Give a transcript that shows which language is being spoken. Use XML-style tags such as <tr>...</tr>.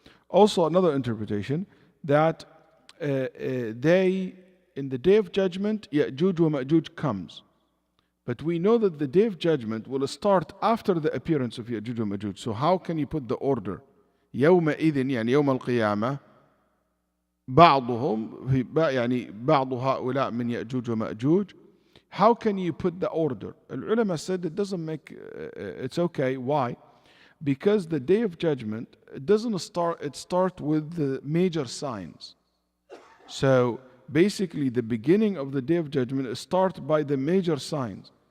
<en>Also another interpretation that they, in the day of judgment, Ya'juj wa Ma'juj comes. But we know that the day of judgment will start after the appearance of Ya'juj wa Ma'juj. So how can you put the order?</en> <ar>يومئذ يعني يوم القيامة بعضهم يعني بعض هؤلاء من يأجوج ومأجوج.</ar> <en>How can you put the order? Ulama said it doesn't make, it's okay. Why? Because the day of judgment, it doesn't start, it starts with the major signs. So basically the beginning of the day of judgment starts by the major signs.</en>